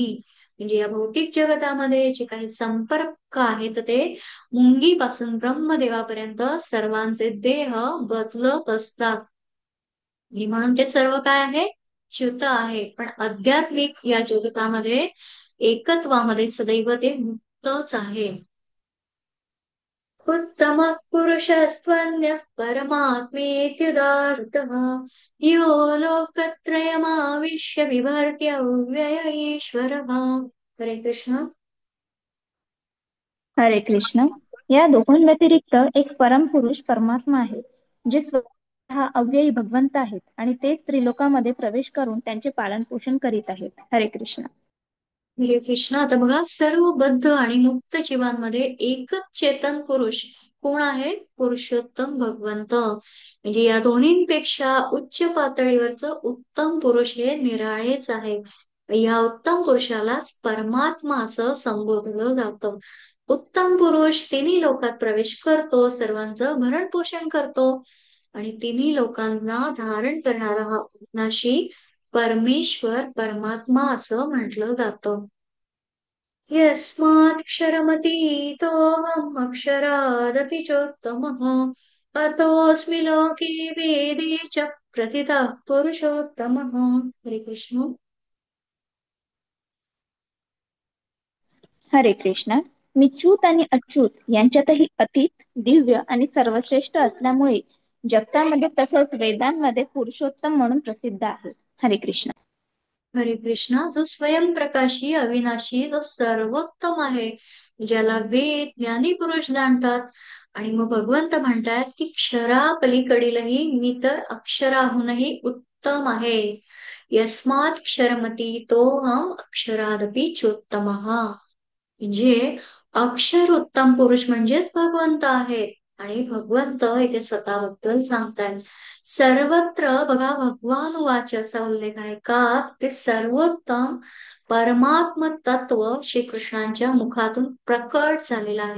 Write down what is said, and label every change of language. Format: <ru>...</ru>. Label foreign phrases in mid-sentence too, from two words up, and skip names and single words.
<mr>म्हणजे या भौतिक जगतामध्ये जे काही संपर्क आहेत ते मुंगीपासून ब्रह्मदेवापर्यंत सर्वांचे देह बदलत असतात. आणि म्हणून ते सर्व काय आहे, च्युत आहे. पण आध्यात्मिक या जगतामध्ये एकत्वामध्ये सदैव ते मुक्तच आहे.</mr> <sa>उत्तम पुरुषस्त्वन्यः परमात्मेत्युदाहृतः यो लोकत्रयमाविश्य बिभर्त्य व्यय ईश्वरः.</sa> <mr>हरे कृष्ण. हरे कृष्ण. या दोघांव्यतिरिक्त एक परमपुरुष परमात्मा आहे, जे स्वतः अव्ययी भगवंत आहेत आणि तेच त्रिलोकामध्ये प्रवेश करून त्यांचे पालन पोषण करीत आहेत. हरे कृष्ण. हरे कृष्ण. आता बघा, सर्व बद्ध आणि मुक्त जीवांमध्ये एकच चेतन पुरुष कोण आहे, पुरुषोत्तम भगवंत. म्हणजे या दोन्हींपेक्षा उच्च पातळीवरचं उत्तम पुरुष हे निराळेच आहे. या उत्तम पुरुषालाच परमात्मा असं संबोधलं जातं. उत्तम पुरुष तिन्ही लोकात प्रवेश करतो, सर्वांचं भरण पोषण करतो आणि तिन्ही लोकांना धारण करणारा हा अविनाशी परमेश्वर परमात्मा असं म्हटलं जातं.</mr> <sa>यस्माक्षरमतीतोऽहम् अक्षरादपि चोत्तमः अतोऽस्मि लोके वेदे च प्रथितः पुरुषोत्तमः.</sa> <mr>हरे कृष्ण. हरे कृष्ण. मी च्युत आणि अच्युत यांच्यातही अतीत, दिव्य आणि सर्वश्रेष्ठ असल्यामुळे जगतामध्ये तसंच वेदांमध्ये पुरुषोत्तम म्हणून प्रसिद्ध आहे. हरे कृष्ण. हरे कृष्णा. जो स्वयंप्रकाशी अविनाशी जो सर्वोत्तम आहे, ज्याला वेद ज्ञानी पुरुष जाणतात. आणि मग भगवंत म्हणतात की क्षरा पलीकडीलही मी तर अक्षराहूनही उत्तम आहे.</mr> <sa>यस्मात क्षरमती तो हम अक्षरादपि चोत्तमः.</sa> <mr>म्हणजे अक्षर उत्तम पुरुष म्हणजेच भगवंत आहेत. आणि भगवंत इथे स्वतःबद्दल सांगतायत. सर्वत्र बघा</mr> <sa>भगवान वाच</sa> <mr>असा उल्लेख आहे का, ते सर्वोत्तम परमात्म तत्व श्रीकृष्णांच्या मुखातून प्रकट झालेलं आहे.</mr>